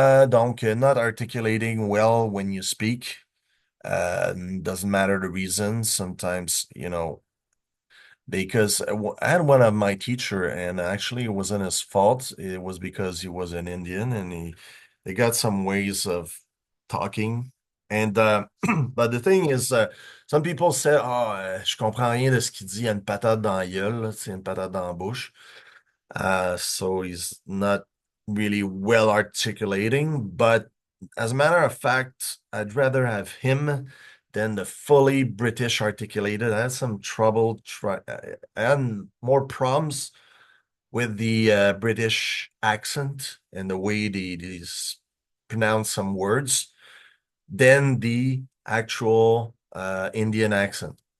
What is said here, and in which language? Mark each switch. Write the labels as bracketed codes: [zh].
[en] Donc, not articulating well when you speak. Doesn't matter the reason. Sometimes, because I had one of my teacher, and actually it wasn't his fault. It was because he was an Indian, and they got some ways of talking. And but the thing is, some people say, [fr] je comprends rien de ce qu'il dit. Il y a une patate dans la gueule, là, tu sais, une patate dans la bouche. [en] So he's not really well articulating, but as a matter of fact, I'd rather have him than the fully British articulated. I had some trouble I had more problems with the British accent and the way they pronounce some words than the actual Indian accent.